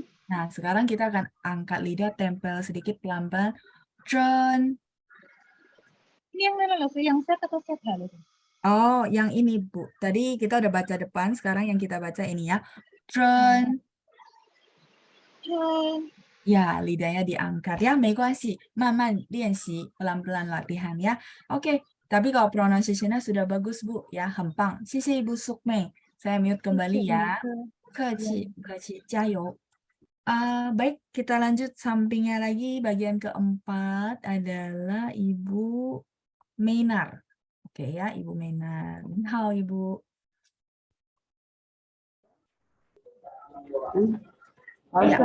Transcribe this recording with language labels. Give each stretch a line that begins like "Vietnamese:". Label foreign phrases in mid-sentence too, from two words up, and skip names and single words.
Indonesian: Nah, sekarang kita akan angkat lidah, tempel sedikit pelan-pelan. Zen. Ini yang mana, 老师? Yang set atau set hal itu? Oh, yang ini, Bu. Tadi kita udah baca depan, sekarang yang kita baca ini ya. Zen. 真 Ya, lidahnya diangkat ya,
Chinese: 没关系，慢慢练习,
Indonesian: pelan-pelan latihan ya. Oke, tapi kalau pronunciation-nya sudah bagus, Bu, ya,
Chinese: 很棒.
Indonesian: 谢谢 Ibu Sukmei. Saya mute kembali ya.
Chinese: 不客气, 不客气, 加油.
Indonesian: Baik, kita lanjut sampingnya lagi. Bagian keempat adalah Ibu Meinar. Oke ya, Ibu Meinar. Halo, Ibu. Ya.